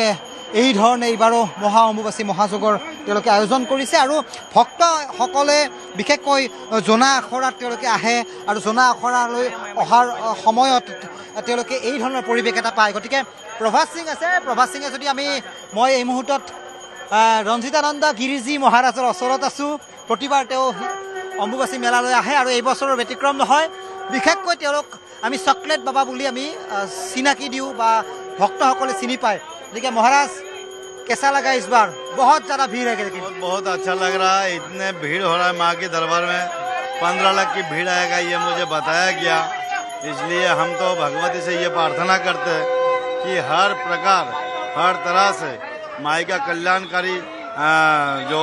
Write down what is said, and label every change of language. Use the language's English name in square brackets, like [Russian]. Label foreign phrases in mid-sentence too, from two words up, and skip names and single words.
[Assamese] এই ধৰণে এইবাৰো অম্বুবাচী মহাযজ্ঞৰ তেওঁলোকে আয়োজন কৰিছে আৰু ভক্তসকলে বিশেষকৈ জোনা আখৰাত তেওঁলোকে আহে আৰু জোনা আখৰালৈ অহাৰ সময়ত তেওঁলোকে এই ধৰণৰ পৰিৱেশ এটা পায় গতিকে প্ৰভাস সিং আছে প্ৰভাস সিঙে যদি মই এই মুহূৰ্তত ৰঞ্জিতানন্দ গিৰিজী মহাৰাজৰ ওচৰত আছোঁ প্ৰতিবাৰ তেওঁ অম্বুবাচী মেলালৈ আহে আৰু এই বছৰৰ ব্যতিক্ৰম নহয় বিশেষকৈ তেওঁলোক আমি চকলেট বাবা বুলি আমি চিনাকি দিওঁ বা ভক্তসকলে চিনি পায় গতিকে মহাৰাজ [Hindi] कैसा लगा इस बार बहुत ज़्यादा भीड़ है लेकिन बहुत अच्छा लग रहा है इतने भीड़ हो रहा है माँ के दरबार में 15 लाख की भीड़ आएगा ये मुझे बताया गया इसलिए हम तो भगवती से ये प्रार्थना करते हैं कि हर प्रकार हर तरह से माई का कल्याणकारी जो